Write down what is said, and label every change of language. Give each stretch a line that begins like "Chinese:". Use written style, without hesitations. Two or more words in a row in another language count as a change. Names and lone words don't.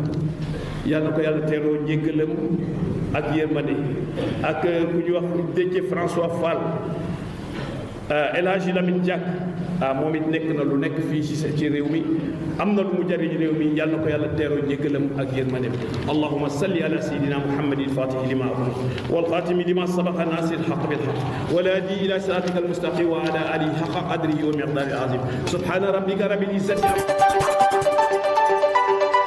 Wolof: yàlla ko yàlla teeroo njéggalam ak yërmande. ak ku ñu wax Déthié François Fall, El Hadji Lamine Diack, moom it nekk na lu nekk fii ci réew mi, am na lu mu jariñ réew mi. yàlla na ko yàlla teeroo njéggalam ak yërmande.
Arabic: اللهم صل على سيدنا محمد الفاتح لما أغلق والخاتم لما سبق ناصر الحق بالحق والهادي إلى صراطك المستقيم وعلى آله حق قدره ومقداره العظيم. سبحان ربك رب العزة